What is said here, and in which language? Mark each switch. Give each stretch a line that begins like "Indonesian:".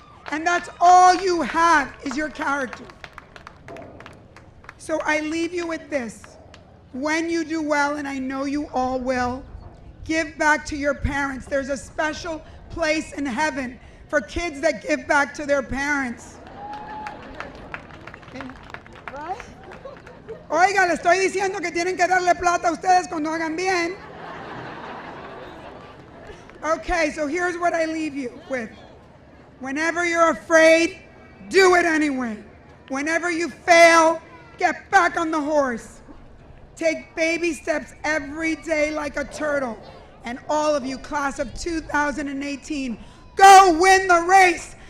English: And that's all you have is your character. So I leave you with this. When you do well, and I know you all will, give back to your parents. There's a special place in heaven for kids that give back to their parents. Right?
Spanish: Oiga, le estoy diciendo que tienen que darle plata a ustedes cuando hagan bien.
English: Okay, so here's what I leave you with. Whenever you're afraid, do it anyway. Whenever you fail, get back on the horse. Take baby steps every day like a turtle. And all of you, class of 2018, go win the race.